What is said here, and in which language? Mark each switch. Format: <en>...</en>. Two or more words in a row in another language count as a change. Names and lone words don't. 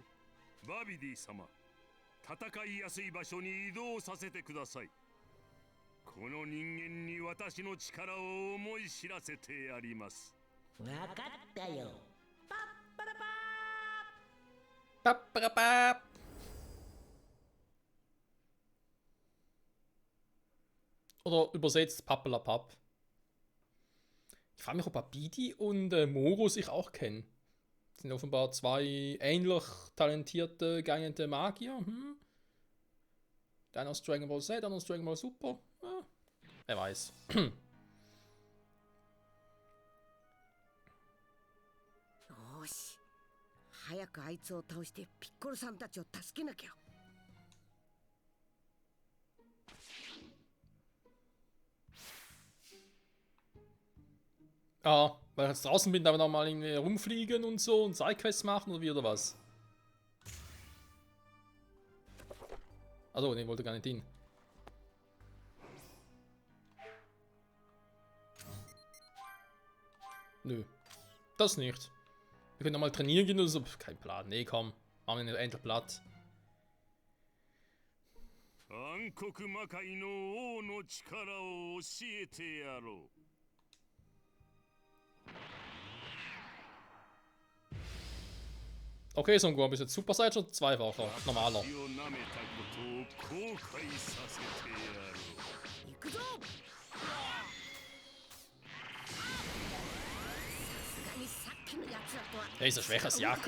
<ja>バビディ様、戦いやすい場所に移動させてください。この人間に私の力を思い知らせてやります。わかったよ。パッパラパー。</ja> <de>Papp, papp, papp. Oder übersetzt Pappelapapp. Ich frage mich, ob Abidi und Moro sich auch kennen. Das sind offenbar zwei ähnlich talentierte, geeignete Magier. Der eine aus Dragon Ball Z, der andere aus Dragon Ball Super. Ja, wer weiß.</de> <ja>よし、早くあいつを倒してピッコロさんたちを助けなきゃ。</ja> <de>Ah, weil ich jetzt draußen bin, aber nochmal irgendwie rumfliegen und so und Sidequests machen oder wie oder was? Also, ne, wollte gar nicht hin. Nö, das nicht. Wir können nochmal trainieren gehen oder so. Kein Plan. Nee, komm. Machen wir endlich platt.</de> <ja>暗黒魔界の王の力を教えてやろう。</ja> <de>Okay, Son Gohan, bist jetzt Super Saiyan oder zweifacher? Normaler.</de> <ja>行くぞ。さすがにさっきのやつらとは。</ja> <de>Der ist ja schwächer als Jakon.</de>